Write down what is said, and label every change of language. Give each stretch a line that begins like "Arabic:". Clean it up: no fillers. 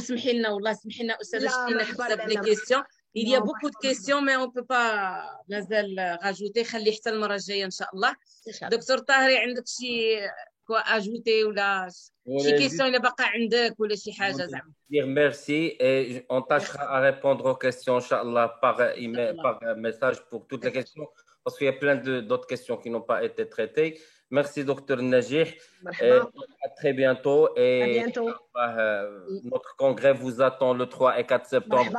Arabic: Smihilna, wallah, smihilna,
French: les questions. Il y a beaucoup de questions, mais on ne peut pas rajouter.
Arabic: خلي حتى المرة الجاية إن شاء الله. دكتور طاهري عندك شي ajouter ولا شي question اللي باقا عندك ولا شي حاجة زعما.
French: Dire merci et on tâchera à répondre aux questions, Inch'Allah, par email, par message pour toutes les questions, parce qu'il y a plein d'autres questions qui n'ont pas été traitées. Merci, docteur Najih. À très bientôt. Et à bientôt. Notre congrès vous attend le 3 et 4 septembre.